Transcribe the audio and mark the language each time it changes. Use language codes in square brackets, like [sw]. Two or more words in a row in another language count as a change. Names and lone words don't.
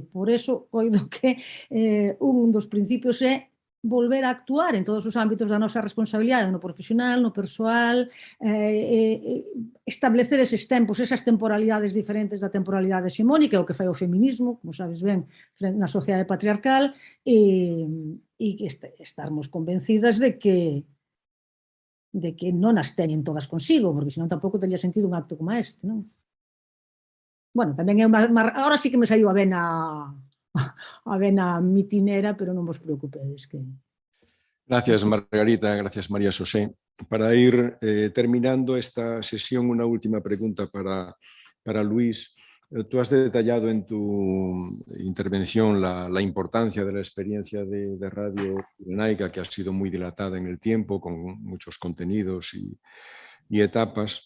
[gl] Por eso, coido que un dos principios é volver a actuar en todos os ámbitos da nosa responsabilidade, no profesional, no persoal, establecer eses tempos, esas temporalidades diferentes da temporalidade hexemónica, o que fai o feminismo, como sabes ben, na sociedade patriarcal, e estarmos convencidas de que non as teñen todas consigo, porque senón tampouco tería sentido un acto como este, non? Bueno, tamén é agora sí que me saiu a vena mitinera, pero non vos preocupedes que... [es] Gracias, Margarita, gracias, María José. Para ir terminando esta sesión, una última pregunta para Luis. Tú has detallado en tu intervención la importancia de la experiencia de Radio Pirenaica, que ha sido muy dilatada en el tiempo, con muchos contenidos y etapas.